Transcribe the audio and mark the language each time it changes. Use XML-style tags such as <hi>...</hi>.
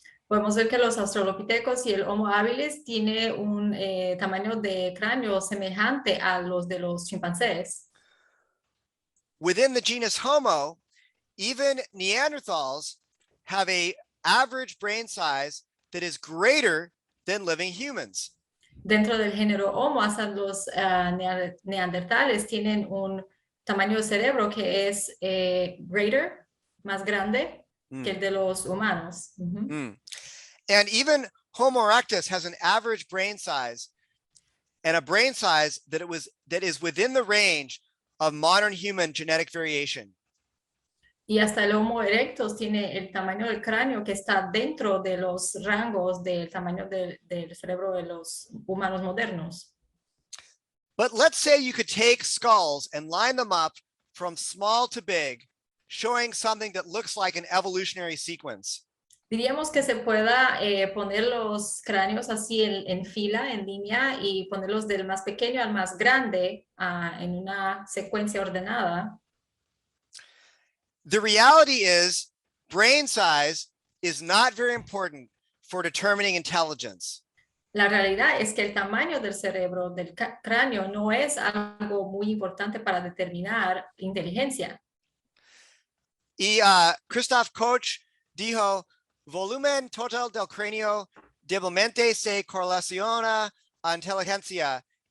<es>Podemos ver que los australopitecos y el Homo habilis tiene un tamaño de cráneo semejante a los de los chimpancés.</es> <en>Within the genus Homo, even Neanderthals have an average brain size that is greater than living humans.</en> <es>Dentro del género Homo, hasta los neandertales tienen un tamaño de cerebro que es greater, más grande que el de los humanos.</es> <en>And even Homo erectus has an average brain size and a brain size that is within the range of modern human genetic variation.</en> <es>Y hasta el Homo erectus tiene el tamaño del cráneo que está dentro de los rangos del tamaño del cerebro de los humanos modernos.</es> <en>But let's say you could take skulls and line them up from small to big, showing something that looks like an evolutionary sequence.</en> <es>Diríamos que se pueda poner los cráneos así en fila, en línea, y ponerlos del más pequeño al más grande en una secuencia ordenada.</es> <en>The reality is brain size is not very important for determining intelligence.</en> <es>La realidad es que el tamaño del cerebro, del cráneo, no es algo muy importante para determinar inteligencia. Y Christoph Koch dijo, volumen total del cráneo débilmente se correlaciona a inteligencia.</es>